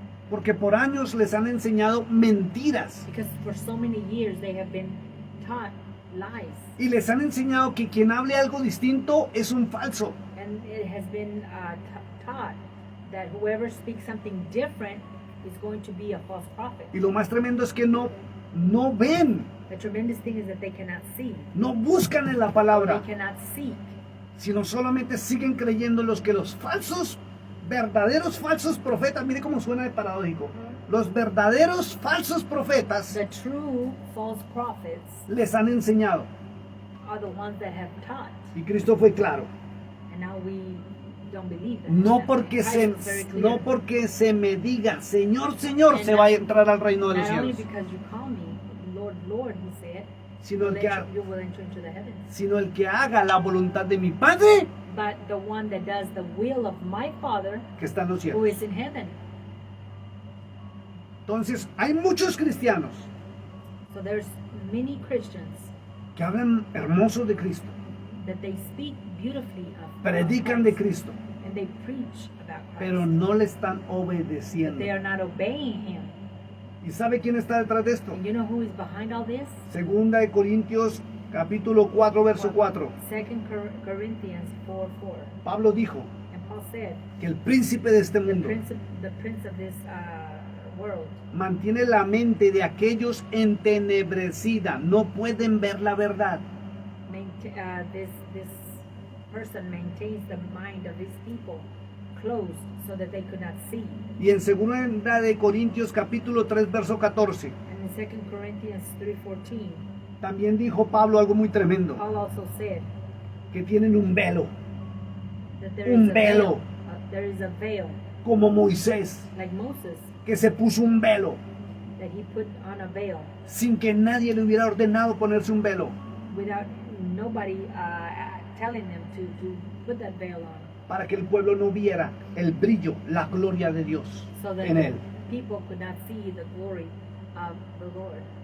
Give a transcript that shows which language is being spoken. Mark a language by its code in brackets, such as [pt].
[es] Porque por años les han enseñado mentiras. [en] Because for so many years they have been taught lies. [es] Y les han enseñado que quien hable algo distinto es un falso. [en] And it has been taught that whoever speaks something different is going to be a false prophet. [es] Y lo más tremendo es que no ven, [en] The tremendous thing is that they cannot see. [es] no buscan en la [en] They [es] palabra, [en] cannot seek. [es] sino solamente siguen creyendo los que los falsos, verdaderos falsos profetas, mire cómo suena de paradójico, los verdaderos falsos profetas [en] The true false prophets [es] les han enseñado. [en] are the ones that have taught. [es] Y Cristo fue claro, [en] And now we don't believe that. [es] no [en] Christ was very clear. [es] porque se me diga, Señor, Señor, se va a entrar al reino de los [en] Not only [es] cielos, [en] because you call me Lord, Lord, he said, [es] sino el que, [en] you will enter into the heavens. [es] sino el que haga la voluntad de mi Padre [en] But the one that does the will of my Father [es] que está en los [en] who [es] cielos. [en] is in heaven. [es] Entonces, hay muchos cristianos [en] So there's many Christians [es] que hablan hermoso de Cristo, [en] that they speak beautifully of [es] predican de [en] Christ, [es] Cristo, [en] and they preach about Christ, [es] pero no le están [en] but [es] obedeciendo. [en] they are not obeying him. [es] ¿Y sabe quién está detrás de esto? [en] And you know who is behind all this? [es] Segunda de Corintios capítulo 4 verso 4. [en] 2 Corinthians 4:4. [es] Pablo dijo [en] And Paul said, [es] que el príncipe de este [en] the [es] mundo [en] prince of this world [es] mantiene la mente de aquellos entenebrecida, no pueden ver la verdad. [en] this person maintains the mind of his people closed so that they could not see. [es] Y en segunda de Corintios capítulo 3 verso 14 [en] And in 2 Corinthians 3:14, [es] también dijo Pablo algo muy tremendo, [en] Paul also said [es] que tienen un velo, [en] that there [es] Un [en] is a veil. [es] velo. [en] There is a veil, [es] como Moisés, [en] like Moses, [es] que se puso un velo [en] that he put on a veil [es] sin que nadie le hubiera ordenado ponerse un velo, [en] without nobody telling them to put that veil on, [es] para que el pueblo no viera el brillo, la gloria de Dios [en] so that [es] en él. [en] people could not see the glory of the Lord.